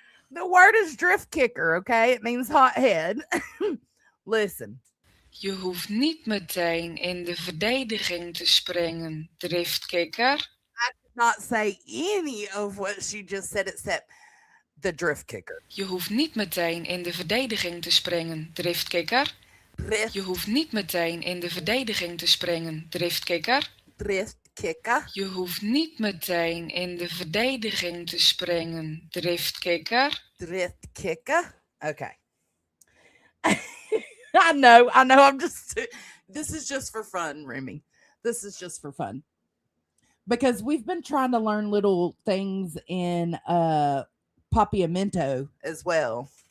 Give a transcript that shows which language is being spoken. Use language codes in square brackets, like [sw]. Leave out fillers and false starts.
[en] The word is drift kicker, okay? It means hothead. Listen, [nl] Je hoeft niet meteen in de verdediging te springen, driftkikker. [en] Not say any of what she just said except the drift kicker. [nl] Je hoeft niet meteen in de verdediging te springen, driftkikker. Je hoeft niet meteen in de verdediging te springen, driftkikker. Drift kicker. Je hoeft niet meteen in de verdediging te springen, driftkikker. Drift kicker. Okay. [en] I know. I'm just, this is just for fun, Remy. This is just for fun. Because we've been trying to learn little things in Papiamento as well.